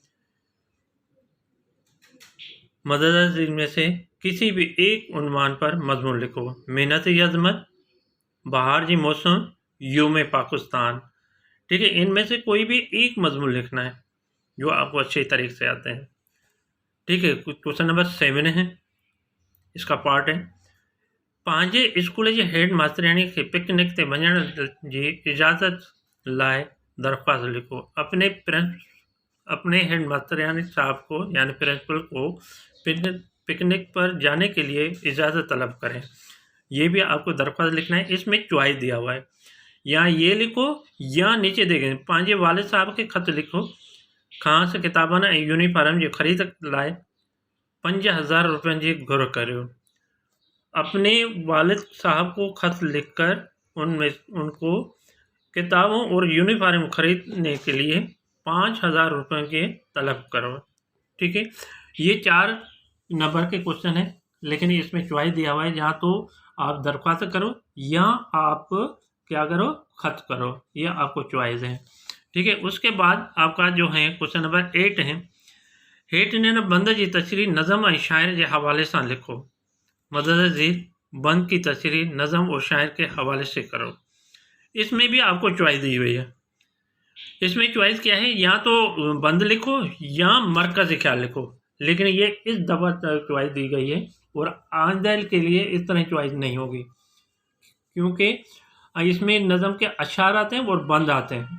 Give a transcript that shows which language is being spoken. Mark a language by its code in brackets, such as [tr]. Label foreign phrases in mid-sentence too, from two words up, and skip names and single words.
[ur] مدد میں سے کسی بھی ایک عنوان پر مضمون لکھو. محنت عظمت، باہر جی موسم، یوم پاکستان. ٹھیک ہے، ان میں سے کوئی بھی ایک مضمون لکھنا ہے جو آپ کو اچھے طریقے سے آتے ہیں. ٹھیک ہے, [en] question number [ur] 7 ہے، اس کا پارٹ ہے. [sd] पंहिंजे स्कूल जे हेड मास्तरियाणी खे पिकनिक ते वञण जी इजाज़त लाइ दरख्वास्त लिखो। [ur] اپنے ہیڈ ماستریانی صاحب کو یعنی پرنسپل کو پکنک پر جانے کے لیے اجازت طلب کریں. یہ بھی آپ کو درخواست لکھنا ہے۔ اس میں چوائس دیا ہوا ہے، یا یہ لکھو یا نیچے دیکھیں [sd] पंहिंजे वालिद साहब के खत लिखो। कहाँ से किताबन ऐं यूनिफॉर्म जी ख़रीद लाइ 5,000 रुपयनि जी घुर करियो। [ur] اپنے والد صاحب کو خط لکھ کر ان کو کتابوں اور یونیفارم خریدنے کے لیے 5,000 روپے کے طلب کرو. ٹھیک ہے، یہ 4 نمبر کے کوئسچن ہے، لیکن اس میں چوائس دیا ہوا ہے، جہاں تو آپ درخواست کرو یا آپ کیا کرو، خط کرو، یہ آپ کو چوائس ہے. ٹھیک ہے، اس کے بعد آپ کا جو ہے [en] question number [ur] 8 ہے, [sd] हेठि ॾिनल बंद जी तशरीह नज़म ऐं शाइर के हवाले से लिखो। [ur] مدد جی بند کی تشریح نظم اور شاعر کے حوالے سے کرو. اس میں بھی آپ کو چوائس دی ہوئی ہے۔ اس میں چوائس کیا ہے، یا تو بند لکھو یا مرکز خیال لکھو، لیکن یہ اس دفعہ چوائس دی گئی ہے اور آئندہ کے لیے اس طرح چوائس نہیں ہوگی، کیونکہ اس میں نظم کے اشعار آتے ہیں اور بند آتے ہیں.